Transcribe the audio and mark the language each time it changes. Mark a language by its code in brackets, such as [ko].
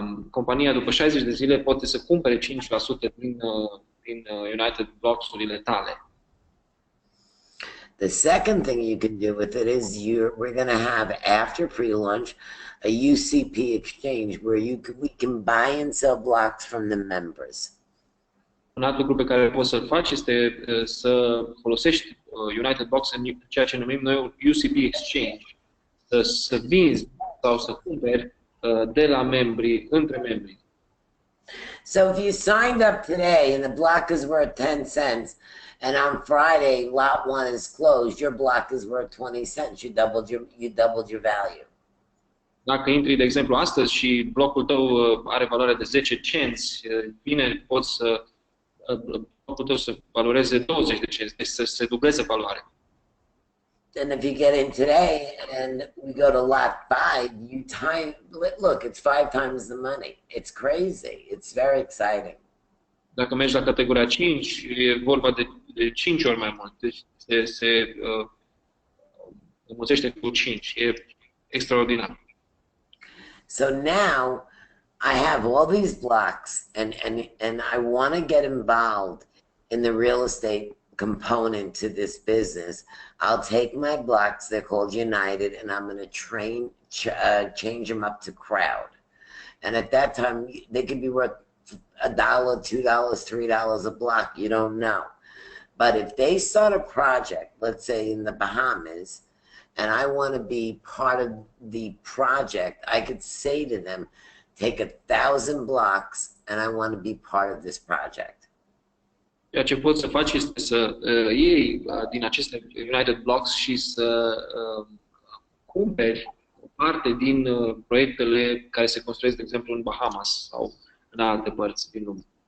[ro] Compania după 60 de zile poate să cumpere 5% din United Blocks-urile tale. [en] The second thing you can do with it is we're going to have, after pre-launch, a UCP exchange where we can buy and sell blocks from the members. [ro] Un alt lucru pe care poți să-l faci este să folosești United Blocks în ceea ce numim noi UCP exchange, să vinzi sau să cumperi de la membri, între membri. [en] So if you signed up today and the block is worth 10 cents, and on Friday lot 1 is closed, your block is worth 20 cents. You doubled your value. [ro] Dacă intri, de exemplu, astăzi și blocul tău are valoare de 10 cenți, bine, poți să blocul tău să valoreze 20 de cenți, deci să se dubleze valoarea. [en] And if you get in today and we go to lot 5, look, it's 5 times the money. It's crazy. It's very exciting. [ro] Dacă mergi la categoria 5, e vorba de 5 ori mai mult. Deci se înmulțește cu 5. E extraordinar. [en] So now I have all these blocks and I want to get involved in the real estate component to this business. I'll take my blocks, they're called United, and I'm going to change them up to crowd. And at that time, they could be worth $1, $2, $3 a block, you don't know. But if they start a project, let's say in the Bahamas, and I want to be part of the project, I could say to them, take 1,000 blocks and I want to be part of this project. [ro] Ceea ce poți să faci este să iei din aceste United Blocks și să cumperi o parte din proiectele care se construiesc, de exemplu, în Bahamas sau în alte părți din lume.